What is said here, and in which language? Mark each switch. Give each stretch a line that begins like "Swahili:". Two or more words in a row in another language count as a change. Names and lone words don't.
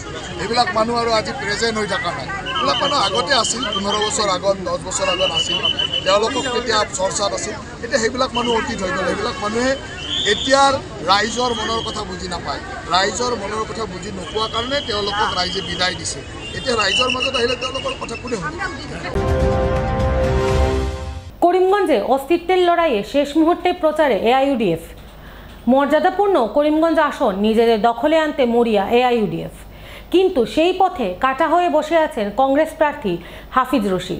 Assamese: এইবিলাক মানুহ আৰু আজি প্ৰেজেণ্ট হৈ থকা নাই। এইবিলাক মানুহ আগতে আছিল, 15 বছৰ আগত 10 বছৰ আগত আছিল, তেওঁলোকক তেতিয়া চৰ্চাত আছিল। এতিয়া সেইবিলাক মানুহ অতীত হৈ গ'ল। সেইবিলাক মানুহে এতিয়াৰ ৰাইজৰ মনৰ কথা বুজি নাপায়। ৰাইজৰ মনৰ কথা বুজি নোপোৱা কাৰণে তেওঁলোকক ৰাইজে বিদায় দিছে। এতিয়া ৰাইজৰ মাজত আহিলে তেওঁলোকৰ কথা কোনে শুনিব?
Bangla: করিমগঞ্জে অস্তিত্বের লড়াইয়ে শেষ মুহূর্তে প্রচারে এআইইউডিএফ। মর্যাদাপূর্ণ করিমগঞ্জ আসন নিজেদের দখলে আনতে মরিয়া এআইইউডিএফ, কিন্তু সেই পথে কাটা হয়ে বসে আছেন কংগ্রেস প্রার্থী হাফিজ রশিদ।